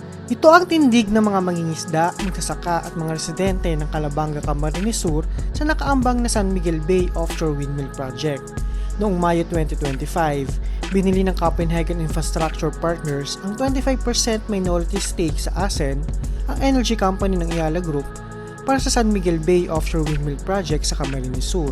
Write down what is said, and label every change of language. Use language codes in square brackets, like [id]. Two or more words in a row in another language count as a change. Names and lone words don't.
[tl] Ito ang tindig ng mga mangingisda, magsasaka at mga residente ng Calabanga, Camarines Sur sa nakaambang na San Miguel Bay Offshore Windmill Project. Noong Mayo 2025, binili ng Copenhagen Infrastructure Partners ang 25% [en] minority stake [tl] sa ASEN, ang [en] energy company [tl] ng Ayala Group, para sa San Miguel Bay Offshore Windmill Project sa Camarines Sur.